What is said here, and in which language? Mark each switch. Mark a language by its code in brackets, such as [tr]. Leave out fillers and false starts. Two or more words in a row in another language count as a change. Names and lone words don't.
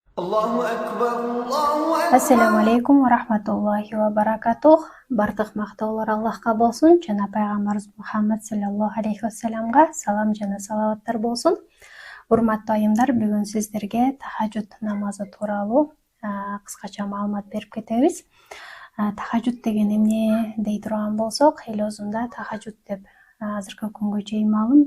[ar] الله أكبر الله Assalamu أكبر. عليكم ورحمة الله وبركاته. [ky] Бардык мактоолор Аллахка болсун, жана пайгамбарыбыз Мухаммад [ar] صلى الله عليه وسلم [ky] салам жана салаваттар болсун. Урматтуу айымдар, бүгүн сиздерге тахажжуд намазы тууралуу кыскача маалымат берип кетебиз. Тахажжуд деген эмне дей турган болсок, эл өзүндө тахажжуд деп азыркы күнгө чейин маалым.